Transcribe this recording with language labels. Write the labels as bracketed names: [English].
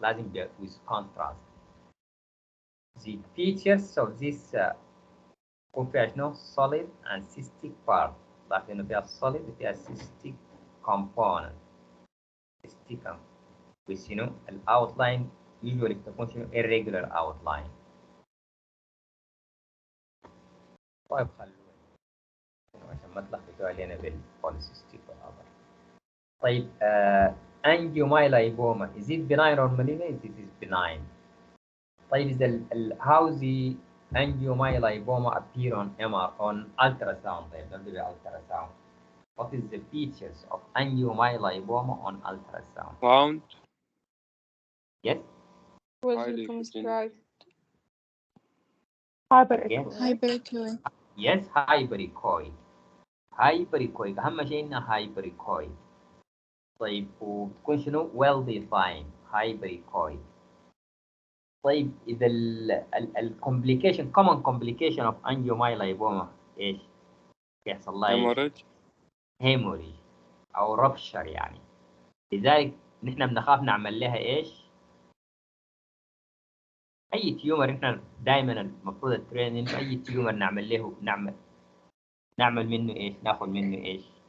[Arabic] لازم [English] with contrast. The features of this [Arabic] يكون فيها شنو [English] solid and cystic part. [Arabic] لاحظ إنه فيها solid وفيها cystic component. [English] cystic with outline usually [Arabic] بتكون [English] irregular outline. [Arabic] طيب خلونا عشان ما تلخبطوا علينا بالبوليسيستيك والأمر. طيب [English] angiomyolipoma is it benign or malignant؟ It is benign. طيب how the angiomyolipoma appear on ultrasound؟ [Arabic] طيب نبدأ بالultrasound. [English] What is the features of angiomyolipoma on ultrasound؟ round. Yes. Well circumscribed. hyperechoic. Yes, hyperechoic. [Arabic] hyperechoic أهم شيء إنها hyperechoic. طيب وبتكون شنو well defined hyperechoic. طيب إذا complication [English] common complication of angiomyolipoma [Arabic] إيش؟ يحصل لها إيش؟ hemorrhage أو rupture يعني. لذلك نحن بنخاف نعمل لها إيش؟ أي تيومر نحن دائما المفروض الترين إنه أي تيومر نعمل له نعمل منه إيش؟ ناخذ منه إيش؟